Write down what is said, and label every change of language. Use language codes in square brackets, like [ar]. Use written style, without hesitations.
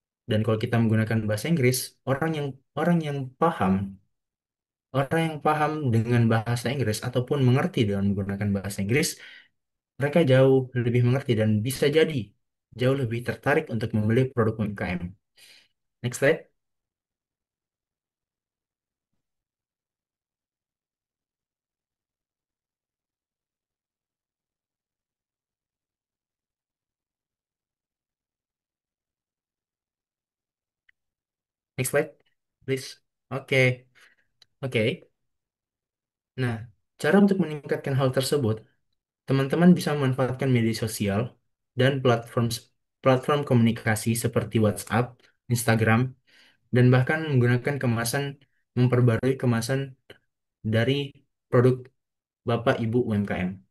[id] Dan kalau kita menggunakan bahasa Inggris, orang yang paham, orang yang paham dengan bahasa Inggris ataupun mengerti dengan menggunakan bahasa Inggris, mereka jauh lebih mengerti dan bisa jadi jauh lebih tertarik untuk membeli produk UMKM. [en] Next slide, next slide, please. [id] Oke, oke. Nah, cara untuk meningkatkan hal tersebut, teman-teman bisa memanfaatkan media sosial dan platform komunikasi seperti WhatsApp, Instagram, dan bahkan menggunakan memperbarui kemasan dari produk Bapak Ibu UMKM.